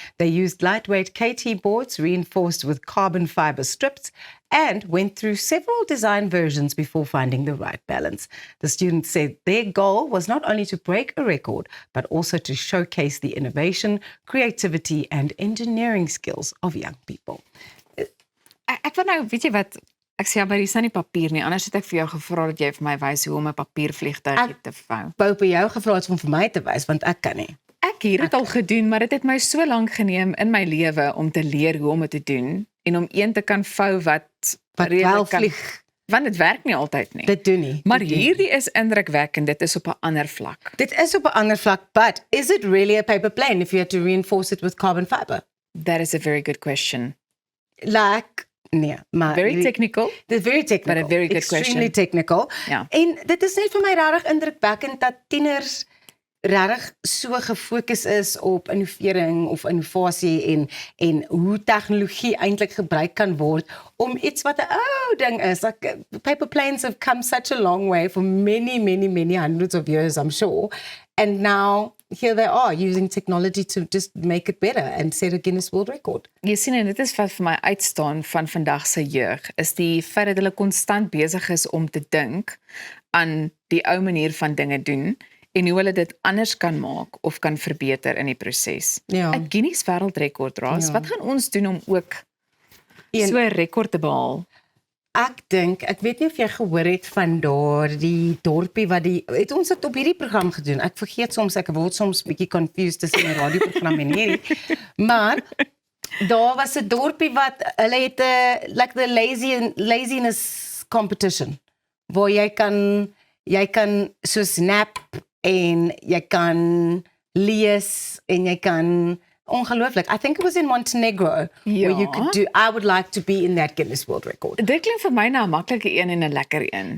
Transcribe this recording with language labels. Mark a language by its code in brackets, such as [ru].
[en] They used lightweight KT boards reinforced with carbon fiber strips and went through several design versions before finding the right balance. The students said their goal was not only to break a record, but also to showcase the innovation, creativity and engineering skills of young people. [af] Ek wil nou, weet jy wat, ek sê maar hier is nie papier nie, anders het ek vir jou gevra dat jy vir my wys hoe om 'n papiervliegtuig te vou. Wou vir jou gevra het om vir my te wys, want ek kan nie. Ek hier het al gedoen, maar dit het my so lank geneem in my lewe om te leer hoe om dit te doen en om een te kan vou wat wel vlieg. Want dit werk nie altyd nie. Dit doen nie. Maar hierdie is indrukwekkend, dit is op 'n ander vlak. Dit is op 'n ander vlak, [en] but is it really a paper plane if you had to reinforce it with carbon fiber? That is a very good question. [af] Nee, maar [en] Very technical. [af] Dit [en] very technical. But a very good Extremely question. technical. [af] Ja. En dit is net vir my regtig indrukwekkend dat tieners regtig so gefokus is op innovering of innovasie en hoe tegnologie eintlik gebruik kan word om iets wat 'n ou ding is. [en] Like, paper planes have come such a long way for many hundreds of years, I'm sure. And now here they are using technology to just make it better and set a Guinness World Record. [af] Jy sien, en dit is wat vir my uitstaan van vandag se jeug, is die feit dat hulle konstant besig is om te dink aan die ou manier van dinge doen en hoe hulle dit anders kan maak of kan verbeter in die proses. Ja. 'n Guinness wêreldrekord, Ras. Ja. Wat gaan ons doen om ook so 'n rekord te behaal? Ek weet nie of jy gehoor het van die dorpie wat het ons dit op hierdie program gedoen. Ek vergeet soms, ek word soms bietjie confused tussen 'n radioprogram en hierdie. Maar daar was 'n dorpie wat hulle het [en] like the laziness competition [af] waar jy kan so snap en jy kan lees en jy kan ongelooflik. [en] I think it was in Montenegro where you could do. I would like to be in that Guinness World Record. [af] Dit klink vir my nou 'n maklike een en 'n lekker een.